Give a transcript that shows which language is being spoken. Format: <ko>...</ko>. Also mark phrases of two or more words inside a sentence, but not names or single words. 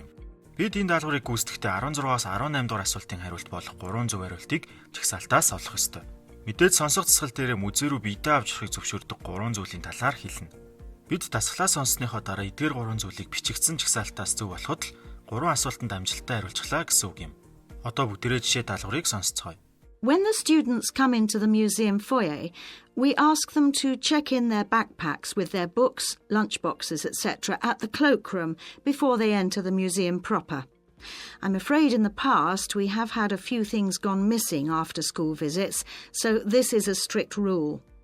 <mn>Бид энэ даалгаврыг гүйцэтгэхдээ 16-аас 18 дугаар асуултын хариулт болох 3 зөв хариултыг жагсаалтаас олох ёстой. Мэдээж сонсох засал дээр музей рүү биедээ авч явахыг зөвшөөрдөг 3 зүйлийн талаар хэлнэ. Бид дасгалаа сонссныхоо дараа эдгээр 3 зүйлийг бичигдсэн жагсаалтаас зөв болоход л 3 асуултанд амжилттай хариулчихлаа гэсэн үг юм. Одоо бүгдээрээ жишээ даалгаврыг сонсцгоё.</mn> <en>When the students come into the museum foyer, we ask them to check in their backpacks with their books, lunchboxes, etc. at the cloakroom before they enter the museum proper. I'm afraid in the past we have had a few things gone missing after school visits, so this is a strict rule.</en>